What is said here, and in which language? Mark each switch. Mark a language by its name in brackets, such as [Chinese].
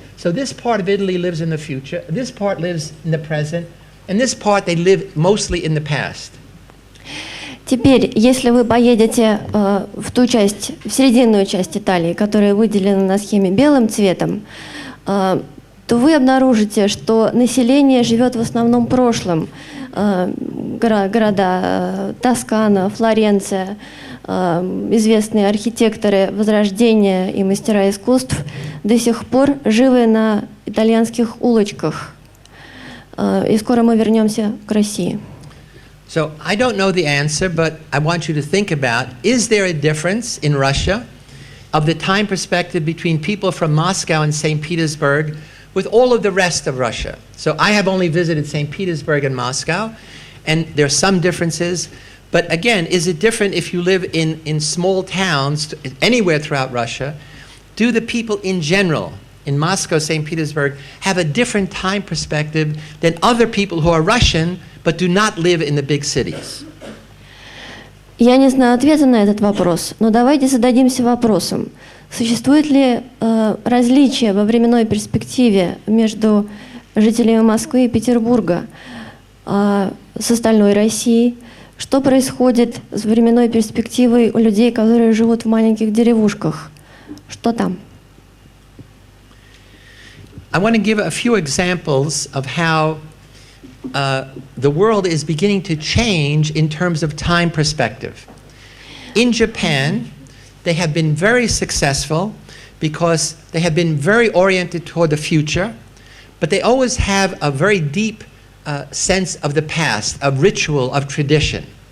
[English] So this part of Italy lives in the future, this part lives in the present, and this part they live mostly in the past. [Russian] Теперь, если вы поедете в ту часть, в серединную часть Италии, которая выделена на схеме белым цветом, то вы обнаружите, что население живет в основном прошлым. Города Тоскана, Флоренция, известные архитекторы Возрождения и мастера искусств до сих пор живы на итальянских улочках. И скоро мы вернемся к России. [English] So I don't know the answer, but I want you to think about, is there a difference in Russia of the time perspective between people from Moscow and St. Petersburg with all of the rest of Russia? So I have only visited St. Petersburg and Moscow, and there are some differences. But again, is it different if you live in small towns anywhere throughout Russia? Do the people in general in Moscow, St. Petersburg, have a different time perspective than other people who are Russian but do not live in the big cities? [Russian] Я не знаю ответа на этот вопрос, но давайте зададимся вопросом, существует ли различие во временной перспективе между жителями Москвы и Петербурга с остальной Россией? Что происходит с временной перспективой у людей, которые живут в маленьких деревушках? Что там? [English] I want to give a few examples of how the world is beginning to change in terms of time perspective. In Japan, they have been very successful because they have been very oriented toward the future, but they always have a very deep sense of the past, of ritual, of tradition.